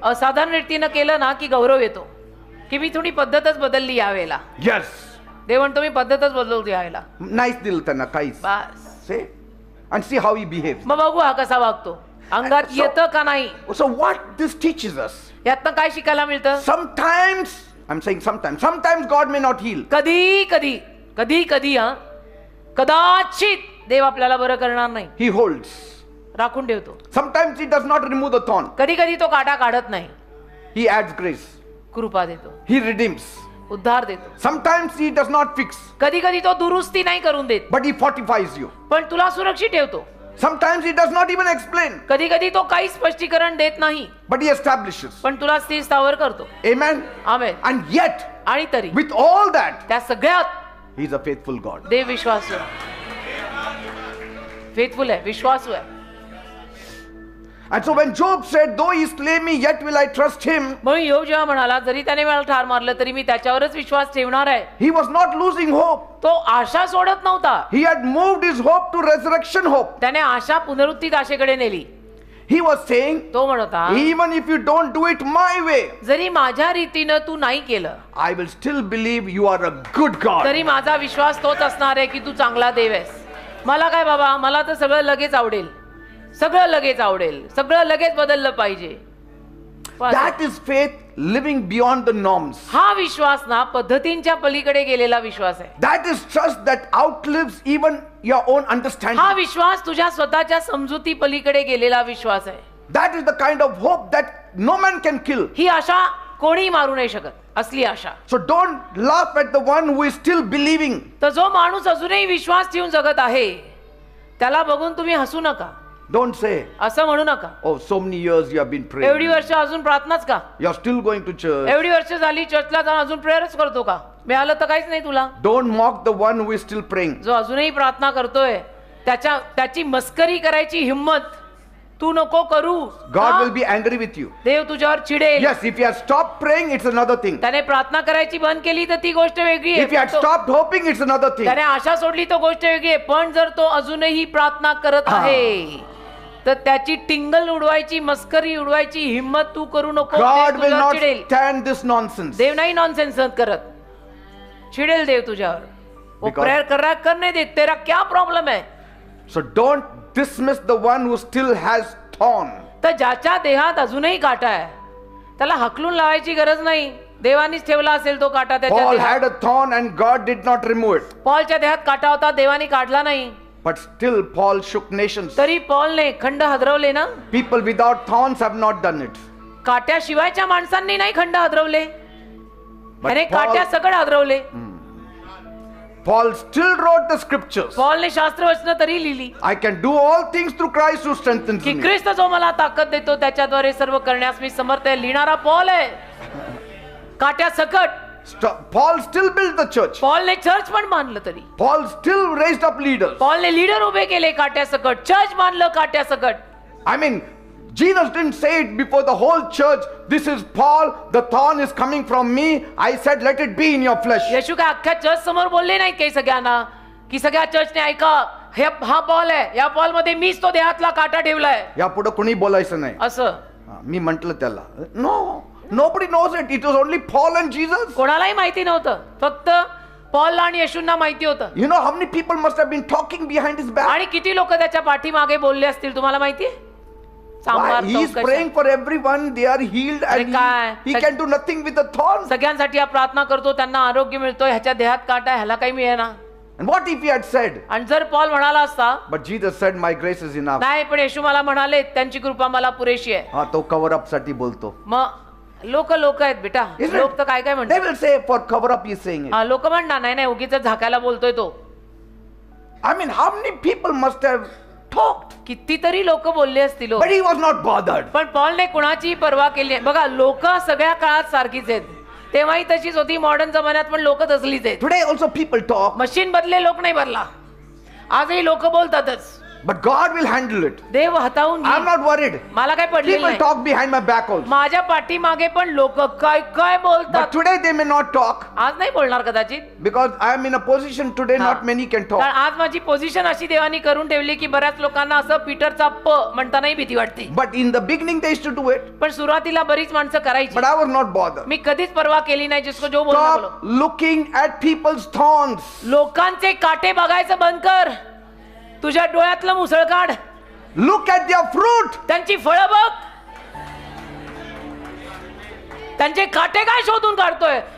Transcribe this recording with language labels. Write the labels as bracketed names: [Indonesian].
[Marathi] असाधारण रीतीनं केलं ना की गौरव येतो की मी थोडी पद्धतच बदलली यावेळेला. [English] Yes. [Marathi] देव म्हणतो मी पद्धतच बदलतो यावेळेला. Nice दिल त्यांना काहीच. बस. [English] See? And see how he behaves. [Marathi] मग बघू हा कसा वागतो, अंगात [English] So- [Marathi] येतं का नाही. [English] So what this teaches us? [Marathi] यातनं काय शिकायला मिळतं? [English] Sometimes, I'm saying sometimes God may not heal. [Marathi] कधी कधी हा कदाचित देव आपल्याला बरं करणार नाही, [English] He holds. [Marathi] राखून ठेवतो. [English] Sometimes he does not remove the thorn. [Marathi] कधी कधी तो काटा काढत नाही, [English] He adds grace. [Marathi] कृपा देतो, [English] He redeems. [Marathi] उद्धार देतो. [English] Sometimes he does not fix, [Marathi] कधी कधी तो दुरुस्ती नाही करून देत, [English] but he fortifies you. [Marathi] पण तुला सुरक्षित ठेवतो. [English] Sometimes he does not even explain, [Marathi] कधी कधी तो काही स्पष्टीकरण देत नाही, [English] but he establishes. [Marathi] पण तुला स्थिर स्थावर करतो. [English] Amen. [Marathi] आमेन. [English] And yet, [Marathi] आणि तरी [English] with all that, [Marathi] त्या सगळ्यात [English] he is a faithful God. [Marathi] देव विश्वासू आहे, फेथफुल आहे, विश्वासू आहे. [English] And so when Job said, though he slay me, yet will I trust him, [Marathi] म्हणून योग जेव्हा म्हणाला जरी त्याने मला ठार मारलं तरी मी त्याच्यावरच विश्वास ठेवणार आहे, [English] he was not losing hope. [Marathi] तो आशा सोडत नव्हता. [English] He had moved his hope to resurrection hope. [Marathi] त्याने आशा पुनरुत्थित आशेकडे नेली. [English] He was saying, [Marathi] तो म्हणता [English] even if you don't do it my way, [Marathi] जरी माझ्या रीतीनं तू नाही केलं [English] I will still believe you are a good God. [Marathi] तरी माझा विश्वास तोच असणार आहे की तू चांगला देव आहेस. मला काय बाबा, मला तर सगळं लगेच आवडेल, सगळं लगेच आवडेल, सगळं लगेच बदललं पाहिजे. [English] That is faith living beyond the norms. [Marathi] हा विश्वास ना पद्धतींच्या पलीकडे गेलेला विश्वास आहे. [English] That is trust that outlives even your own understanding. [Marathi] हा विश्वास तुझ्या स्वतःच्या समजुती पलीकडे गेलेला विश्वास आहे. [English] That is the kind of hope that no man can kill. [Marathi] ही आशा कोणी मारू नाही शकत, असली आशा. [English] So don't laugh at the one who is still believing. [Marathi] तर जो माणूस अजूनही विश्वास ठेवून जगत आहे त्याला बघून तुम्ही हसू नका. [English] Don't say, [Marathi] असं म्हणू नका, [English] oh, so many years you have been [Marathi] एवढी [English] praying. [Marathi] वर्ष अजून प्रार्थनाच का, [English] You are still going to church. [Marathi] एवढी वर्ष झाली चर्चला जाऊन अजून प्रेयरच करतो का, मिळालं तर काहीच नाही तुला. [English] Don't mock the one who is still praying. [Marathi] जो अजूनही प्रार्थना करतोय त्याची मस्करी करायची हिम्मत तू नको करू. [English] God [Marathi] हा? [English] will be angry with you. [Marathi] देव तुझ्यावर चिडेल. [English] Yes, if you have stopped praying, it's another thing. [Marathi] त्याने प्रार्थना करायची बंद केली तर ती गोष्ट वेगळी [English] If you had [Marathi] आहे. [English] stopped hoping, it's another thing. [Marathi] त्याने आशा सोडली तो गोष्ट वेगळी आहे. पण जर तो अजूनही प्रार्थना करत आहे तर त्याची टिंगल उडवायची, मस्करी उडवायची हिम्मत तू करू नको. [English] God [Marathi] देव [English] will [Marathi] तुझ्यावर [English] not [Marathi] चिडेल. [English] stand this nonsense. [Marathi] देव नाही नॉनसेन्स करत, चिडेल देव तुझ्यावर. [Hindi] वो [English] Because- [Hindi] प्रेयर कर रहा है, करने दे, तेरा क्या प्रॉब्लम है. [English] So don't dismiss the one who still has thorn. [Marathi] तर ज्याच्या देहात अजूनही काटा आहे त्याला हकलून लावायची गरज नाही. देवानीच ठेवला असेल तो काटा त्याच्या [English] Paul [Marathi] देहात. [English] had a thorn and God did not remove it. [Marathi] पॉलच्या देहात काटा होता, देवानी काढला नाही. [English] But still Paul shook nations. [Marathi] तरी पॉलने खंड हदरवले ना. [English] People without thorns have not done it. [Marathi] काट्याशिवायच्या माणसांनी नाही खंड हदरवले, [English] But [Marathi] त्याने काट्या [English] Paul, [Marathi] सकड हदरवले. [English] Paul still wrote the scriptures. [Marathi] पॉलने शास्त्रवचन तरी लिहिली [English] I can do all things through Christ who strengthens [Marathi] की [English] me. [Marathi] ख्रिस्त जो मला ताकद देतो त्याच्याद्वारे सर्व करण्यास मी समर्थ आहे. लिहिणारा पॉल आहे काट्या सकट. [English] Paul still built the church. [Marathi] पॉलने church पण बांधलं तरी. [English] Paul still raised up leaders. [Marathi] पॉलने leader उभे केले काट्या सकट, चर्च बांधलं काट्या सकट. [English] I mean, Jesus didn't say it before the whole church. This is Paul, the thorn is coming from me. I said, let it be in your flesh. [Marathi] येशू काय अख्ख्या church समोर बोलले नाहीत काही सगळ्यांना की सगळ्या चर्चने ऐका हा पॉल आहे, या पॉल मध्ये मीच तो देहातला काटा ठेवलाय यापुढे कुणी बोलायचं नाही. असं. मी म्हंटल त्याला, [English] no, nobody knows it. It was only Paul and Jesus. [Marathi] कोणालाही माहिती नव्हतं, फक्त पॉल आणि येशूंना माहिती होतं. [English] You know how many people must have been talking behind his back? [Marathi] आणि किती लोक त्याच्या पाठीमागे बोलले असतील तुम्हाला माहितीये. [English] Why? He is praying for everyone. They are healed and [Marathi] काय? [English] he can do nothing with the thorn. [Marathi] सगळ्यांसाठी हा प्रार्थना करतो, त्यांना आरोग्य मिळतो, ह्याच्या देहात काटा ह्याला काही मिळेना. [English] And what if he had said, [Marathi] आणि जर पॉल म्हणाला असता [English] but Jesus said, my grace is enough. [Marathi] नाही पण येशू मला म्हणाले त्यांची कृपा मला पुरेशी आहे. हा, तो cover up साठी बोलतो. मग लोक आहेत बेटा. [English] Isn't it? [Marathi] लोक तर काय काय [English] They [Marathi] म्हणतात. [English] will say for cover up he is saying it. [Marathi] हा, लोक म्हणणार नाही नाही उगीच झाकायला बोलतोय तो. [English] I mean, how many people must have talked? [Marathi] कितीतरी लोक बोलले असतील. [English] But he was not bothered. [Marathi] पण पॉलने कुणाची पर्वा केली नाही. बघा लोक सगळ्या काळात सारखीच आहेत, तेव्हाही तशीच होती, मॉडर्न जमान्यात पण लोक तसलीच आहेत. [English] Today also people talk, [Marathi] machine बदले लोक नाही बदला, आजही लोक बोलतातच. [English] but God will handle it. [Marathi] देव हाताळून [English] I'm [Marathi] घेईल. [English] not worried. [Marathi] मला काय पडलेलं [English] People [Marathi] नाही. [English] talk behind my back also. [Marathi] माझ्या पाठीमागे पण लोक काय काय [English] But [Marathi] बोलतात. [English] today they may not talk [Marathi] आज नाही बोलणार कदाचित, [English] because I am in a position today [Marathi] हा. [English] not many can talk. [Marathi] कारण आज माझी पोझिशन अशी देवानी करून ठेवली की बऱ्याच लोकांना असं पीटरचा प म्हणतानाही भीती वाटते. [English] But in the beginning they used to do it. [Marathi] पण सुरुवातीला बरीच माणसं करायची. [English] But I was not bothered. [Marathi] मी कधीच पर्वा केली नाही. [Hindi] जिसको जो बोलना बोलो. [English] Stop looking at people's thorns. [Marathi] लोकांचे काटे बघायचं बंद कर. तुझ्या डोळ्यातलं मुसळ काढ. [English] Look at their fruit. [Marathi] त्यांची फळं बघ. त्यांचे काटे काय शोधून काढतोय.